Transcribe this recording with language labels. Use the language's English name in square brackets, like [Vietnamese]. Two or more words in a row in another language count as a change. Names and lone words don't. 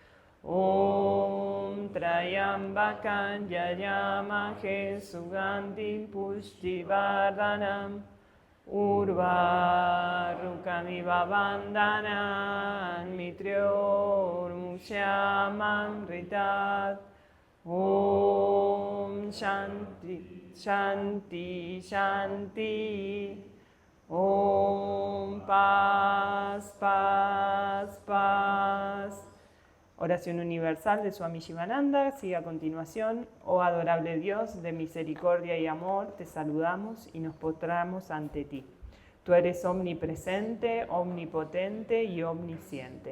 [Sanskrit] Om Trayambakan yayamahe sugandhim pushtivardhanam urvarukamiva vandanan mitrior mukshyamam dritat. Om Shanti Shanti Shanti. [Spanish] Om Paz Paz Paz. Oración universal de Swami Shivananda sigue a continuación. Oh adorable Dios de misericordia y amor, te saludamos y nos postramos ante ti. Tú eres omnipresente, omnipotente y omnisciente.